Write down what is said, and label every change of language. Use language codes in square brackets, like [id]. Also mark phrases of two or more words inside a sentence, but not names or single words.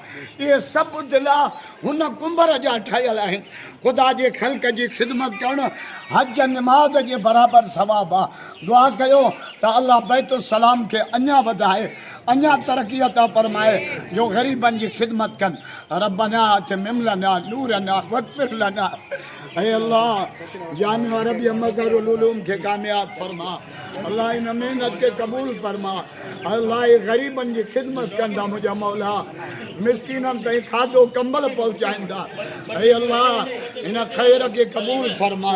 [sd] इहे सभु दिला हुन कुंभर जा ठहियल आहिनि। ख़ुदा जे ख़ल्क़ जी ख़िदमत करणु हज निमाज़ जे बराबरि सवाबु आहे। दुआ कयो त अलाह बैतुसलाम खे अञा वधाए, अञा तरक़ी अता फरमाए, जो ग़रीबनि जी ख़िदमत कनि। [ar] ربنا أتمم لنا نورنا واغفر لنا. [sd] ऐं अल्लाह जामिअ अरबिया मज़हरुल उलूम खे कामयाब फरमा। अल्लाह इन महिनत खे क़बूल फरमा। अल्लाह ग़रीबनि जी ख़िदमत कंदा मुंहिंजा मौला, मिसकीननि ताईं खाधो कंबल पहुचाईंदा। ऐं अल्लाह इन ख़ैर खे क़बूल फरमा।